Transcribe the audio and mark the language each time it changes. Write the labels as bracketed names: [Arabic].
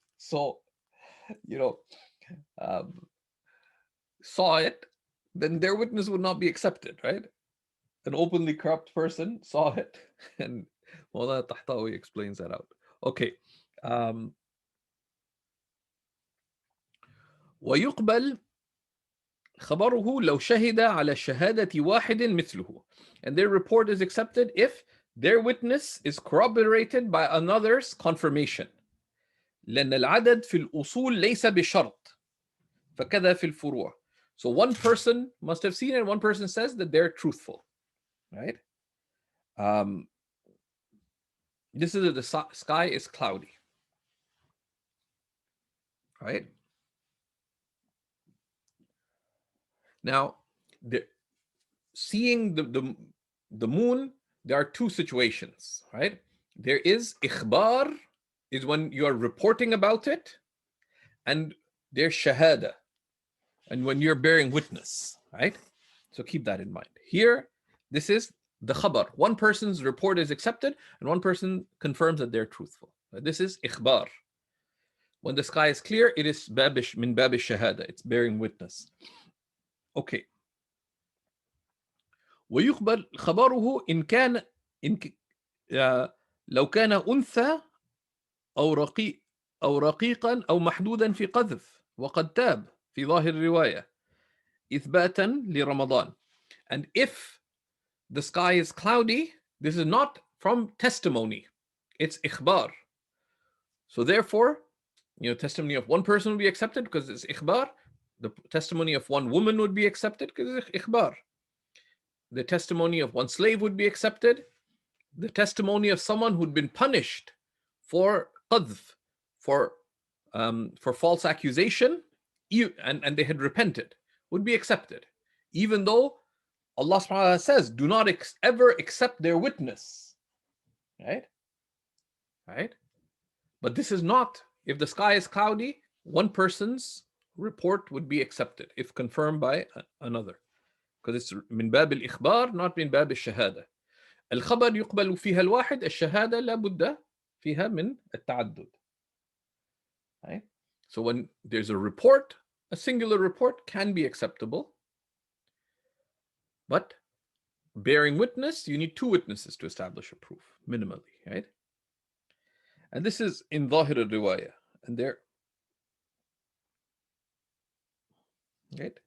[English] So, saw it, then their witness would not be accepted, right? An openly corrupt person saw it, and Mawlana Tahtawi explains that out. Okay. [Arabic] ويقبل خبره لو شهد على شهادة واحد مثله. [English] And their report is accepted if their witness is corroborated by another's confirmation. [Arabic] لأن العدد في الأصول ليس بشرط فكذا في الفروع. [English] So one person must have seen it, and one person says that they're truthful, right? This is the sky is cloudy, right? Now, seeing the moon, there are two situations, right? There is ikhbar, is when you are reporting about it, and there's shahada, and when you're bearing witness, right? So keep that in mind. Here, this is the khabar. One person's report is accepted, and one person confirms that they're truthful. This is ikhbar. When the sky is clear, it is [Arabic] min bab shahada. [English] It's bearing witness. Okay. [Arabic] ويقبل خبره إن كان لو كان أنثى أو رقيقا أو محدودا في قذف وقد تاب في ظاهر الرواية إثباتا لرمضان. [English] And if the sky is cloudy, this is not from testimony, it's ikhbar. So therefore, testimony of one person would be accepted because it's ikhbar. The testimony of one woman would be accepted because it's ikhbar. The testimony of one slave would be accepted. The testimony of someone who'd been punished for qadhf, for false accusation, and they had repented, would be accepted. Even though Allah subhanahu wa ta'ala says, do not ever accept their witness. Right? Right? But this is not, if the sky is cloudy, one person's report would be accepted if confirmed by another. Because it's [Arabic] من باب الإخبار, [English] not [Arabic] من باب الشهادة. الخبر يقبل فيها الواحد, الشهادة لا بد فيها من التعدد. [English] Right? So when there's a report, a singular report can be acceptable. But bearing witness, you need two witnesses to establish a proof, minimally, right? And this is in Zahir al-Riwayah. And there, right?